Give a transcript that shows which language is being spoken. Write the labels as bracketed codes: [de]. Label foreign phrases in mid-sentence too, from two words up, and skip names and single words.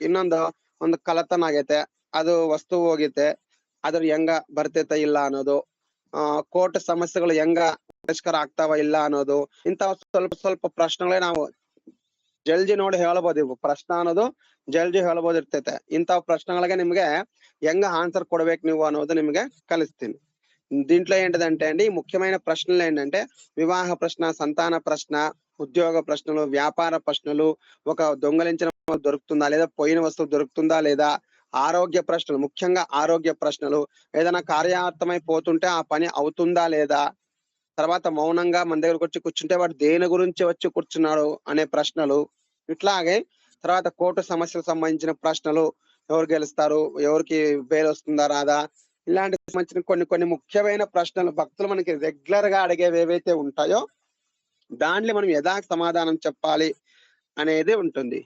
[kn] ಇನ್ನೊಂದು ಒಂದು ಕಳತನ ಆಗೈತೆ, ಅದು ವಸ್ತು ಹೋಗೈತೆ, ಅದ್ರ ಹೆಂಗ ಬರ್ತೈತ ಇಲ್ಲ ಅನ್ನೋದು, ಕೋರ್ಟ್ ಸಮಸ್ಯೆಗಳು ಹೆಂಗ ಪರಿಷ್ಕಾರ ಆಗ್ತಾವ ಇಲ್ಲ ಅನ್ನೋದು, ಇಂತಹ ಸ್ವಲ್ಪ ಪ್ರಶ್ನೆಗಳೇ ನಾವು ಜಲ್ದಿ ನೋಡಿ ಹೇಳ್ಬೋದು. ಇವು ಪ್ರಶ್ನೆ ಅನ್ನೋದು ಜಲ್ದಿ ಹೇಳ್ಬೋದು ಇರ್ತೈತೆ. ಇಂತಹ ಪ್ರಶ್ನೆಗಳಿಗೆ ನಿಮ್ಗೆ ಹೆಂಗ ఆన్సర్ ಕೊಡ್ಬೇಕು ನೀವು ಅನ್ನೋದು నిಮಗೆ కలుస్తుంది. [te] దీంట్లో ఏంటిదంటే అండి ముఖ్యమైన ప్రశ్నలు ఏంటంటే వివాహ ప్రశ్న, సంతాన ప్రశ్న, ఉద్యోగ ప్రశ్నలు, వ్యాపార ప్రశ్నలు, ఒక దొంగలించిన దొరుకుతుందా లేదా, పోయిన వస్తువు దొరుకుతుందా లేదా, ఆరోగ్య ప్రశ్నలు, ముఖ్యంగా ఆరోగ్య ప్రశ్నలు, ఏదైనా కార్యార్థమైపోతుంటే ఆ పని అవుతుందా లేదా, తర్వాత మౌనంగా మన దగ్గరకు వచ్చి కూర్చుంటే వాడు దేని గురించి వచ్చి కూర్చున్నాడు అనే ప్రశ్నలు, ఇట్లాగే తర్వాత కోర్టు సమస్యలకు సంబంధించిన ప్రశ్నలు, ఎవరు గెలుస్తారు, ఎవరికి బెయిల్ వస్తుందా రాదా, ఇలాంటి సంబంధించిన కొన్ని ముఖ్యమైన ప్రశ్నలు భక్తులు మనకి రెగ్యులర్ గా అడిగేవి ఏవైతే ఉంటాయో దాంట్లో మనం సమాధానం చెప్పాలి అనేది ఉంటుంది.